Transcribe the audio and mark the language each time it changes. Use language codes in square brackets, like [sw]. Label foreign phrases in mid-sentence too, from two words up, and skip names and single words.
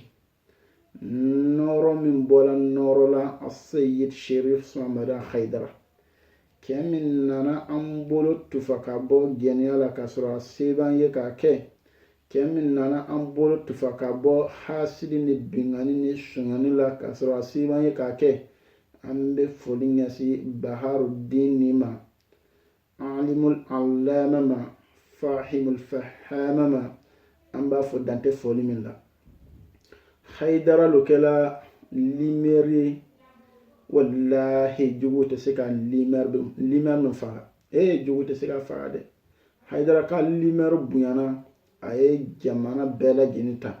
[bm] Nɔɔrɔ min bɔla nɔɔrɔ la a Sayyid Sherif Sulemana Haidara, cɛ min nana an bolo tufa ka bɔ gɛnɛya la ka sɔrɔ a se b'an ye k'a kɛ, Kemi nana an bolo tufa ka bɔ hasidi ni bingani ni sunyani la ka sɔrɔ a siban ye k'a kɛ. An bɛ foli ɲɛsin Baharuddin ni ma, [ar] عالم العلامة ma, فاهم الفهامة ma. [bm] An b'a fɔ dante foli min la. Haidara lo kɛla limeri, wallahi jugu tɛ se ka limeri min faga. Jugu tɛ se ka faga dɛ. Haidara ka limeri bonyana, a ye jamana bɛɛ lajɛlen ta.